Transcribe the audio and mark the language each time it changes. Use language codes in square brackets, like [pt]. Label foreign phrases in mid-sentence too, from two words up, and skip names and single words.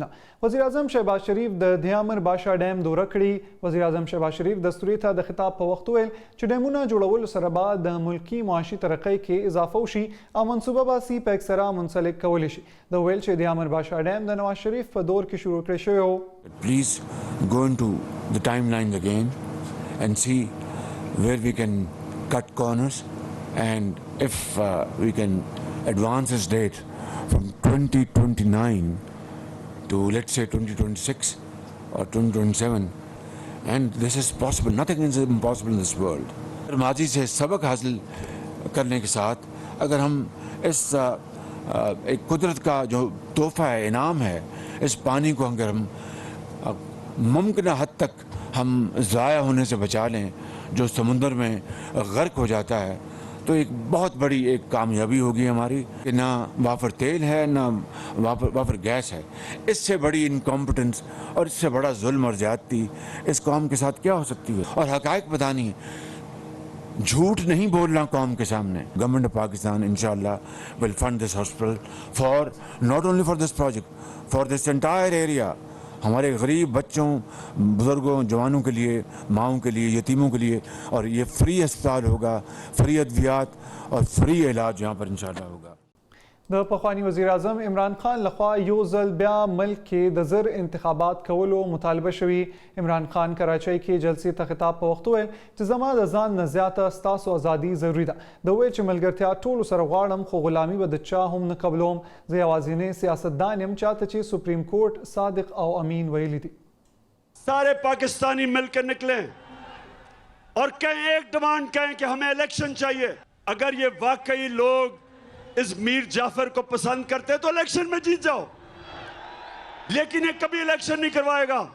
[ps] وزیر اعظم شهباز شریف د دیامر باشا ډیم دوره کړي. وزیر اعظم شهباز شریف دستوري ته د خطاب په وخت ویل چې ډیمونه جوړولو سره به د ملکی معاشي ترقۍ کې اضافه وشي او منصوبه باسي په اکثره منسلک کولی شي. د ویل چې دیامر باشا ډیم د نواز شریف په دور کې شروع کړی شوی و. [en] Please go into the timeline again and see where we can cut corners and if we can advance this date from 2029 to let's say 2026 or 2027 and this is possible. Nothing is impossible in this world. [ur] ماضی سے سبق حاصل کرنے کے ساتھ اگر ہم اس ایک قدرت کا جو تحفہ ہے، انعام ہے، اس پانی کو اگر ہم ممکن حد تک ہم ضائع ہونے سے بچا لیں جو سمندر میں غرق ہو جاتا ہے تو ایک بہت بڑی ایک کامیابی ہوگی ہماری کہ نا وافر تیل ہے نا وافر گیس ہے. اس سے بڑی इनकॉम्पिटेंस اور اس سے بڑا ظلم اور زیادتی اس قوم کے ساتھ کیا ہو سکتی ہے. اور حقائق بتانی ہے، جھوٹ نہیں بولنا قوم کے سامنے. [en] Government of Pakistan इंशाअल्लाह will fund this hospital for not only for this project for this entire area. [ur] ہمارے غریب بچوں، بزرگوں، جوانوں کے لیے، ماؤں کے لیے، یتیموں کے لیے. اور یہ फ्री ہسپتال ہوگا، फ्री ادویات اور फ्री علاج یہاں پر ان شاء اللہ ہوگا. [ps] د پخوانی وزیر اعظم عمران خان لخوا یو ځل بیا ملک کې د زر انتخابات کولو مطالبه شوي. عمران خان کراچۍ کې جلسې ته خطاب په وخت ویل چې زما د ځان نه زیاته ستاسو ازادي ضروري ده. د ویل چې ملګرتیا ټولو سره غواړم خو غلامي به د چا هم نه قبلوم. زه یوازینی سیاستدان یم چاته چې سپریم کورټ صادق او امین ویلي دي. [ur] سارے پاکستانی مل کر نکلیں اور کہیں، ایک डिमांड کہیں کہ ہمیں इलेक्शन چاہیے. اگر یہ واقعی لوگ اس میر جعفر کو پسند کرتے تو इलेक्शन میں جیت جاؤ، لیکن یہ کبھی इलेक्शन نہیں کروائے گا.